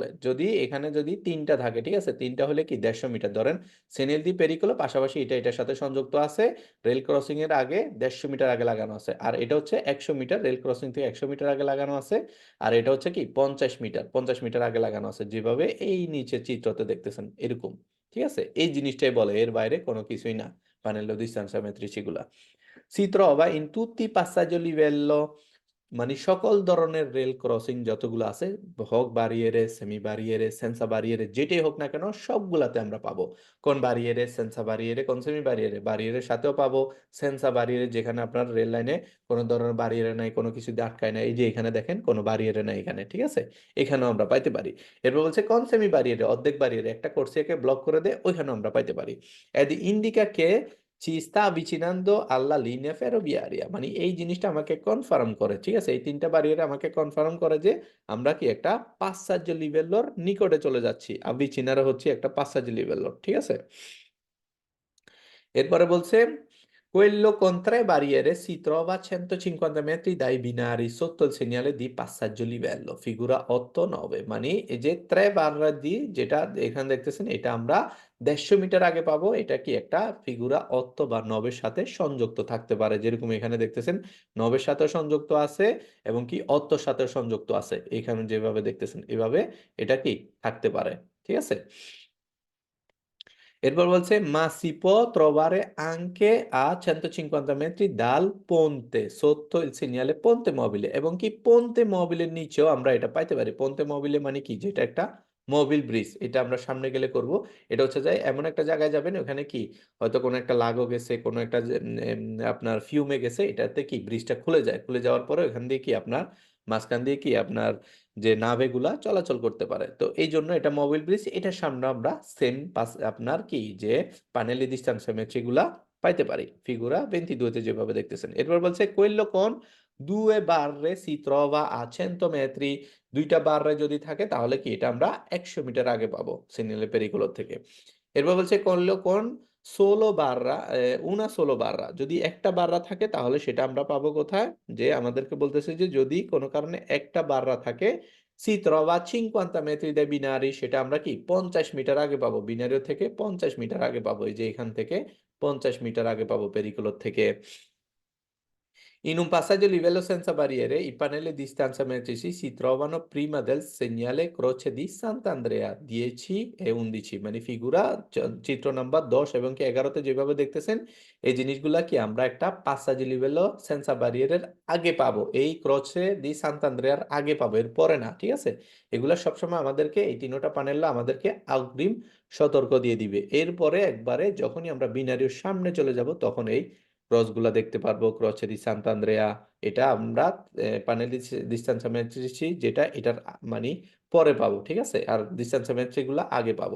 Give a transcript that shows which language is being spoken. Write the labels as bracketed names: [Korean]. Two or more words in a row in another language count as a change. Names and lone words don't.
[Bangla] যদি এখানে যদি তিনটা থাকে, ঠিক আছে, তিনটা হলে কি 150 মিটার ধরেন, [Italian] segnale di pericolo [Bangla] পাশাপাশি এটা এটার সাথে সংযুক্ত আছে, রেল ক্রসিং এর আগে 150 মিটার আগে লাগানো আছে, আর এটা হচ্ছে 100 মিটার, রেল ক্রসিং থেকে 100 মিটার আগে লাগানো আছে, আর এটা হচ্ছে কি 50 মিটার আগে লাগানো আছে, যেভাবে এই নিচে চিত্রতে দেখতেছেন এরকম। ঠিক আছে, এই জিনিসটাই বলে, এর বাইরে কোনো কিছুই না প্যানেলো দি মেট্রিচিগুলা। [Italian] Si trova in tutti i passaggi a livello, [Bangla] মানে সকল ধরনের রেল ক্রসিং যতগুলো আছে, হোক বারিয়েরে, [Italian] semi barriere, senza barriere, [Bangla] যেটাই হোক না কেন সবগুলাতে আমরা পাবো। [Italian] Con barriere? Senza barriere. Con semi barriere? [Bangla] বারিয়েরের সাথেও পাবো। [Italian] senza barriere [Bangla] যেখানে আপনার রেল লাইনে কোনো ধরনের বারিয়েরে নাই, কোনো কিছু দিয়ে আটকায় না, এই যে এখানে দেখেন কোনো বারিয়েরে নাই এখানে। ঠিক আছে, এখানেও আমরা পাইতে পারি। এরপর বলছে [Italian] con semi barriere, [Bangla] অর্ধেক বারিয়েরে, একটা কোর্সিয়াকে ব্লক করে দেয়, ওইখানেও আমরা পাইতে পারি। [Italian] ed indica che ci sta avvicinando alla linea ferroviaria, [Bangla] মানে এই জিনিসটা আমাকে কনফার্ম করে। ঠিক আছে, এই তিনটা বারিয়ের আমাকে কনফার্ম করে যে আমরা কি একটা [Italian] passaggio livello [Bangla] র নিকটে চলে যাচ্ছি। [Italian] avvicinare [Bangla] হচ্ছে একটা [Italian] passaggio livello। [Bangla] ঠিক আছে, এরপরে বলছে [Italian] quello con 3 barriere si trova a 150 metri dai binari sotto il segnale di passaggio livello, figura 8-9, [Bangla] মানে এই যে [Italian] 3 barra di, [Bangla] যেটা এখানে দেখতেছেন এটা আমরা 150 মিটার আগে পাবো। এটা কি একটা ফিগুরা 8 বা 9 এর সাথে সংযুক্ত থাকতে পারে, যেরকম এখানে দেখতেছেন 9 এর সাথে সংযুক্ত আছে এবং কি 8 এর সাথে সংযুক্ত আছে, এখানে যেভাবে দেখতেছেন এভাবে এটা কি থাকতে পারে। ঠিক আছে, এরপর বলছে [Italian] ma si può trovare anche a 150 metri dal ponte sotto il segnale ponte mobile, [Bangla] এবং কি [Italian] ponte mobile [Bangla] এর নিচেও আমরা এটা পাইতে পারি। [Italian] ponte mobile [Bangla] মানে কি? যেটা একটা মোবিল ব্রিজ, এটা আমরা সামনে গেলে করব। এটা হচ্ছে যে এমন একটা জায়গায় যাবেন ওখানে কি হয়তো কোনো একটা লাগো গেছে, কোনো একটা আপনার ফিউমে গেছে, এটাতে কি ব্রিজটা খুলে যায়, খুলে যাওয়ার পরে ওখান দিয়ে কি আপনার মাঝখান দিয়ে কি আপনার যে নাভেগুলা চলাচল করতে পারে। তো এই জন্য এটা মোবিল ব্রিজ, এটার সামনে আমরা সেম পাস আপনার কি যে প্যানেলি ডিস্টেন্স মেট্রিগুলা পাইতে পারি ফিগুরা 22 যেভাবে দেখতেছেন। এরপর বলছে [Italian] quello con due barre si trova a 100 metri, [Bangla] দুইটা বাররে যদি থাকে তাহলে কি এটা আমরা 100 মিটার আগে পাবো [Italian] segnale pericolo [Bangla] থেকে। এরপর বলছে [Italian] quello con solo barra, una solo barra, [Bangla] যদি একটা বাররা থাকে তাহলে সেটা আমরা পাবো কোথায়, যে আমাদেরকে বলতেছে যে যদি কোনো কারণে একটা বাররা থাকে [Italian] si trova a 50 metri dai binari, [Bangla] সেটা আমরা কি 50 মিটার আগে পাবো, বিনারিও থেকে 50 মিটার আগে পাবো, এই যে এখান থেকে 50 মিটার আগে পাবো পেরিকুলোর থেকে। [Italian] In un passaggio a livello senza barriere, i pannelli di stanziametrici si trovano prima del segnale croce di Sant'Andrea 10 e 11, [Bangla] মানে ফিগুরা চিত্র নাম্বার 10 এবং কি 11তে যেভাবে দেখতেছেন এই জিনিসগুলা কি আমরা একটা [Italian] passaggio a livello senza barriere [Bangla] আগে পাবো, এই [Italian] croce di Sant'Andrea [Bangla] আগে পাবো, এর পরে না, ঠিক আছে। এগুলা সবসময় আমাদেরকে এই তিনটা প্যানেল আমাদেরকে অগ্রিম সতর্ক দিয়ে দিবে। এরপরে একবারে যখনই আমরা বিনারির সামনে চলে যাব তখন এই ক্রসগুলা দেখতে পারবো, [Italian] croce di Sant'Andrea, [Bangla] এটা আমরা প্যানেল ডিস্টেন্সা মেট্রিসি যেটা এটার মানে পরে পাবো, ঠিক আছে, আর ডিস্টেন্সা মেট্রিক গুলা আগে পাবো।